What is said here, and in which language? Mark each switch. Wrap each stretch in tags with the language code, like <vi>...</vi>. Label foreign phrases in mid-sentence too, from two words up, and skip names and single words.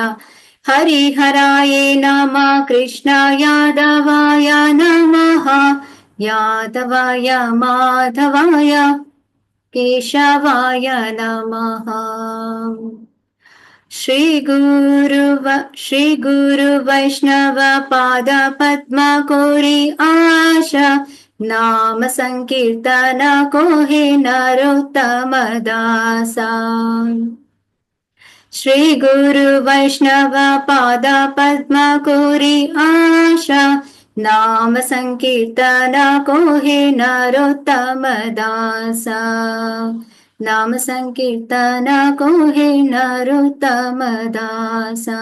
<sa>हरिहराय नमः कृष्णाय यादवाय नमः यादवाय माधवाय केशवाय नमः.</sa> <bn>শ্রী গুরু বৈষ্ণব পাদ পদ্ম করি আশা নাম সংকীর্তন কহে নরোত্তম দাস শ্রী গুরু বৈষ্ণব পাদ পদ্ম করি আশা নাম সংকীর্তন কহে নরোত্তম দাস নাম সংকীর্তন কহে নরোত্তম দাস</bn>